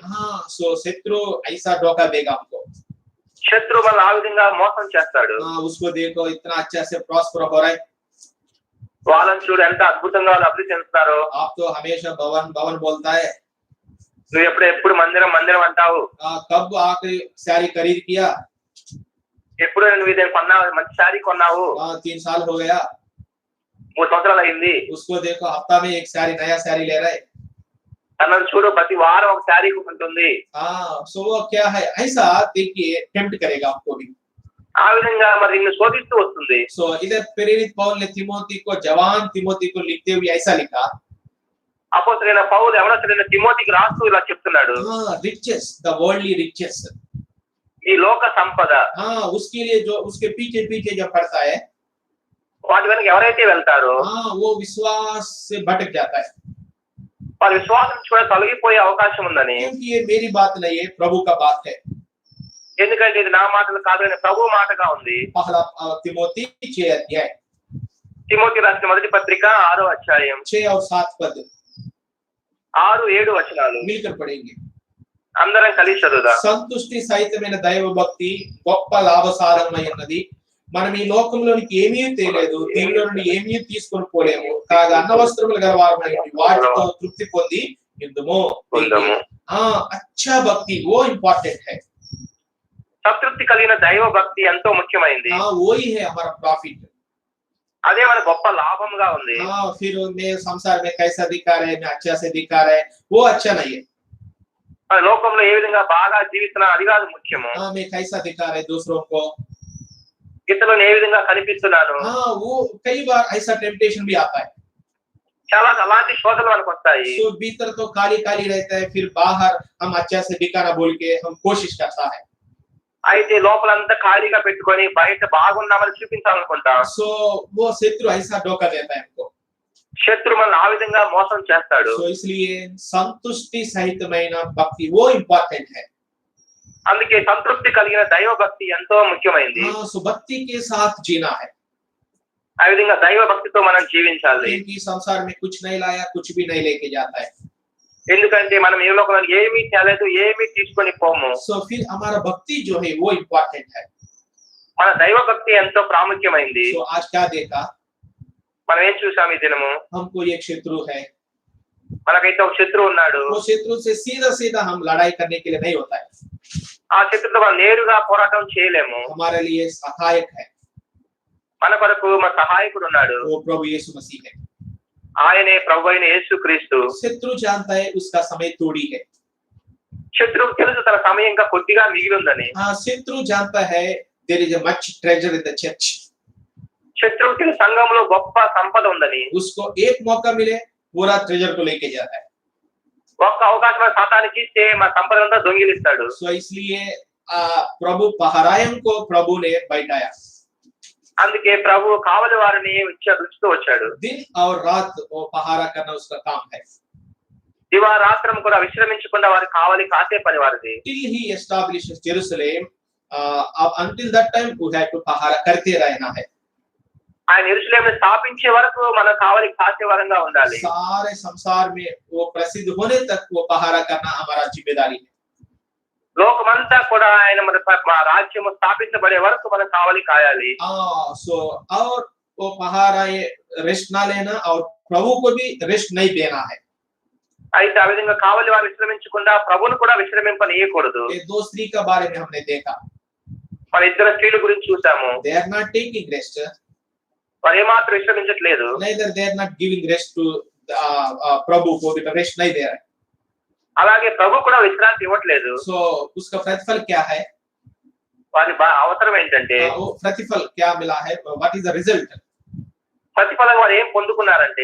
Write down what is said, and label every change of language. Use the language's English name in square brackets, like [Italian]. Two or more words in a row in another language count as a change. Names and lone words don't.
[Hindi] सो शत्रु ऐसा धोखा देगा हमको. [Telugu] శత్రు మన ఆ విధంగా మోసం చేస్తాడు. [Hindi] उसको देखो इतना अच्छा से प्रॉस्पर हो रहा है. [Telugu] వాళ్ళని చూడు ఎంత అద్భుతంగా వాళ్ళు అభివృద్ధి చెందుతారో. [Hindi] आप तो हमेशा भवन भवन बोलता है. [Telugu] నువ్వు ఎప్పుడు మందిరం మందిరం అంటావు. [Hindi] कब आखिरी साड़ी खरीद किया? [Telugu] ఎప్పుడు నువ్వు ఇది కొన్నావు, మంచి శారీ కొన్నావు. [Hindi] 3 साल हो गया. [Telugu] 3 సంవత్సరాలు అయింది. [Hindi] उसको देखो हफ्ता में एक साड़ी नया साड़ी ले रहा है. [Telugu] తనను చూడు ప్రతి వారం ఒక శారీ ఉంటుంది. [Hindi] सो वो क्या है ऐसा देखिए टेम्प्ट करेगा आपको भी. [Telugu] ఆ విధంగా మరి నిన్ను శోధిస్తూ వస్తుంది. [Hindi] सो इधर प्रेरित पौल ने तिमोथी को जवान तिमोथी को लिखते हुए ऐसा लिखा. [Telugu] అపోస్తలుడైన పౌలు యవనస్తుడైన తిమోతికి రాస్తూ ఇలా చెప్తున్నాడు. [English] riches, the worldly riches. [Telugu] ఈ లోక సంపద. [Hindi] उसके लिए जो उसके पीछे पीछे जो पड़ता है, [Telugu] వాటి వెనక ఎవరైతే వెళ్తారో [Hindi] वो विश्वास से भटक जाता है. [Telugu] వారి విశ్వాసం కూడా తొలగిపోయే అవకాశం ఉందని. [Hindi] क्योंकि ये मेरी बात नहीं है, प्रभु का बात है. [Telugu] ఎందుకంటే ఇది నా మాటలు కాదు అని ప్రభు మాటగా ఉంది. [Hindi] पहला तिमोथी 6 अध्याय [Telugu] తిమోతి రాసిన మొదటి పత్రిక 6వ అధ్యాయం [Hindi] 6 और 7 पद [Telugu] 6, 7 వచనాలు [Hindi] मिलकर पढ़ेंगे. [Telugu] అందరం కలిసి చదువుదాం. సంతుష్టి సహితమైన దైవ భక్తి గొప్ప లాభసారమైనది. మనం ఈ లోకంలోనికి ఏమీ తేలేదు, దీనిలో నుండి ఏమీ తీసుకొని పోలేము. కాగా అన్నవస్త్రములు గల వారమై వాటితో తృప్తి పొంది యుద్ధము. [Hindi] अच्छा भक्ति वो इम्पोर्टेंट है. [Telugu] సంతృప్తి కలిగిన దైవ భక్తి ఎంతో ముఖ్యమైనది. [Hindi] वही है हमारा प्रॉफिट. [Telugu] అదే మన గొప్ప లాభంగా ఉంది. [Hindi] फिर मैं संसार में कैसा दिखा रहे, मैं अच्छा से दिखा रहे, वो अच्छा नहीं है. [Telugu] లోకంలో ఏ విధంగా బాగా జీవిస్తున్నా అది కాదు ముఖ్యము. [Hindi] मैं कैसा दिखा रहे दूसरों को, [Telugu] ఇతరులను ఏ విధంగా కనిపిస్తున్నాను. [Hindi] वो कई बार ऐसा टेम्पटेशन भी आता है. [Telugu] చాలా అలాంటి శోధనలు మనకు వస్తాయి. [Hindi] तो भीतर तो खाली खाली रहता है, फिर बाहर हम अच्छा से दिखाना बोल के हम कोशिश करता है. [Telugu] అయితే లోపలంతా ఖాళీగా పెట్టుకొని బయట బాగున్నామని చూపించాలనుకుంటాం. [Hindi] सो वो शत्रु ऐसा धोखा देता है हमको. [Telugu] శత్రు మనల్ని ఆ విధంగా మోసం చేస్తాడు. [Hindi] सो इसलिए संतुष्टि [Telugu] सहितమైన భక్తి [Hindi] वो इम्पोर्टेंट है. [Telugu] అందుకే సంతృప్తి కలిగిన దైవ భక్తి ఎంతో ముఖ్యమైనది. [Hindi] सो भक्ति के साथ जीना है. [Telugu] ఆ విధంగా దైవ భక్తితో మనం జీవించాలి. [Hindi] क्योंकि संसार में कुछ नहीं लाया, कुछ भी नहीं लेके जाता है. [Telugu] ఎందుకంటే మనం ఈ లోకంలో ఏమీ తేలేదు, ఏమీ తీసుకొని పోము. [Hindi] सो फिर हमारा भक्ति जो है वो इम्पोर्टेंट है. [Telugu] మన దైవ భక్తి ఎంతో ప్రాముఖ్యమైనది. [Hindi] सो आज क्या देखा, [Telugu] మనం ఏం చూసాం ఈ దినము. [Hindi] हमको एक शत्रु है. [Telugu] మనకైతే ఒక శత్రువు ఉన్నాడు. [Hindi] वो शत्रु से सीधा सीधा हम लड़ाई करने के लिए नहीं होता है. [Telugu] ఆ శత్రువుతో మనం నేరుగా పోరాటం చేయలేము. [Hindi] हमारे लिए सहायक है. [Telugu] మన కొరకు మన సహాయకుడు ఉన్నాడు. [Hindi] वो प्रभु यीशु मसीह है. [Telugu] ఆయనే ప్రభు అయిన యేసుక్రీస్తు. [Hindi] शत्रु जानता है उसका समय थोड़ी है. [Telugu] శత్రువు తెలుసు తన సమయం ఇంకా కొద్దిగా మిగిలి ఉందని. [Hindi] शत्रु जानता है [English] there is a much treasure in the church. [Telugu] శత్రువుకి సంఘంలో గొప్ప సంపద ఉందని. [Hindi] उसको एक मौका मिले पूरा ट्रेजर को लेके जाता है. [Telugu] ఒక్క అవకాశం సాతానికి ఇస్తే మన సంపద అంతా దొంగిలిస్తాడు. [Hindi] सो इसलिए प्रभु पहरायम को प्रभु ने बैठाया. [Telugu] అందుకే ప్రభు కావలి వారిని ఉంచుతూ వచ్చాడు. [Hindi] दिन और रात वो पहारा करना उसका काम है. [Telugu] దివారాత్రం కూడా విశ్రమించకుండా వారి కావలి కాసే పని వారిది. [English] till he establishes Jerusalem, until that time we have to [Hindi] पहारा करते रहना है. [Telugu] ఆయన యెరూషలేమును స్థాపించే వరకు మన కావలి కాసే వారంగా ఉండాలి. [Hindi] सारे संसार में वो प्रसिद्ध होने तक वो पहारा करना हमारा जिम्मेदारी है. [Telugu] లోకమంతా కూడా ఆయన మన రాజ్యము స్థాపించబడే వరకు మనం కావలి కాయాలి. [Hindi] सो और वो पहारा ये रेस्ट ना लेना और प्रभु को भी रेस्ट नहीं देना है. [Telugu] అయితే ఆ విధంగా కావలి వారు విశ్రమించకుండా ప్రభువును కూడా విశ్రమింపనీయకూడదు. [Hindi] ये दो स्त्री का बारे में हमने देखा, [Telugu] మన ఇద్దరు స్త్రీల గురించి చూసాము. [English] they are not taking rest, [Telugu] వారు ఏమాత్రం విశ్రమించట్లేదు. [English] neither they are not giving rest to Prabhu [Hindi] को भी [English] rest [Hindi] नहीं दे रहे. [Telugu] అలాగే ప్రభు కూడా విశ్రాంతి ఇవ్వట్లేదు. [Hindi] So उसका प्रतिफल क्या है? [Telugu] వారి అవసరం ఏంటంటే, [Hindi] वो प्रतिफल क्या मिला है? [English] What is the result? [Telugu] ప్రతిఫలం వారు ఏం పొందుకున్నారంటే,